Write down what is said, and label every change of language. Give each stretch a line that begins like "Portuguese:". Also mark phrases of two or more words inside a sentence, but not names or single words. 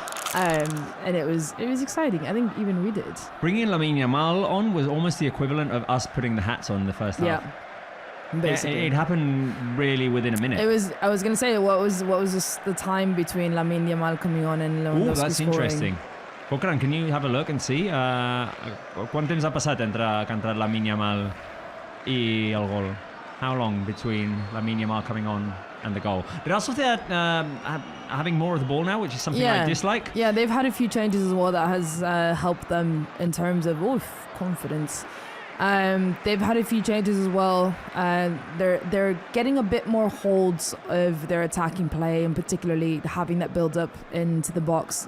English: And it was exciting. I think even we did. Bringing Lamine Yamal on was almost the equivalent of us putting the hats on the first half. Yeah. Basically. It happened really within a minute. I was going to say, what was the time between Lamine Yamal coming on and Lewandowski Oh, that's scoring? interesting. Bokran, can you have a look and see?
Catalan: Quant temps ha passat entre que ha entrat Lamine Yamal y el gol?
English: How long between Lamine Yamal coming on and the goal? Real Sociedad having more of the ball now, which is something I dislike. Yeah, they've had a few changes as well that has helped them in terms of confidence. They've had a few changes as well. They're getting a bit more holds of their attacking play, and particularly having that build up into the box.